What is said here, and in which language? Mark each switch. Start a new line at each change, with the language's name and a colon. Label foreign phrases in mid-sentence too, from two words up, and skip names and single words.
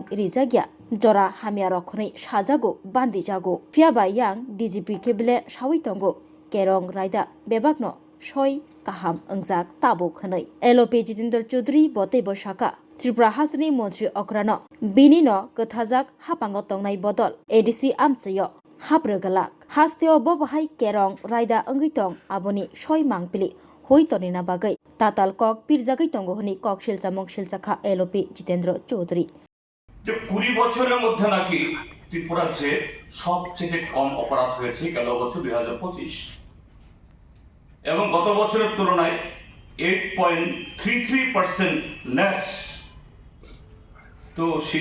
Kok Borok: Rizagya Jora Hamia Rokhoni Shajago Bandi Jago Fiaba Yang DGP Kebile Shawitongo Kerong Raida Bebagno Shoi Kaham Ungjak Tabo Khanai LOP Jitendra Chaudhary Bote Boshaka Tripura Hasni Montri Okrano Binino Kathajak Hapango Tongnai Bodol ADC Amchayo Hapregalak Hasteo Bobahai Kerong Raida Ungitong Aboni Shoi Mangpili Hoitonina Bagai Tatal Kok Pirjagai Tongohoni Kok Shilchamong Shilchakha LOP Jitendra Chaudhary
Bangla: যে 20 বছরের মধ্যে নাকি ত্রিপুরাতে সবচেয়ে কম অপরাধ হয়েছে গেল বছর 2025 এবং গত বছরের তুলনায় 8.33% লেস তো সেই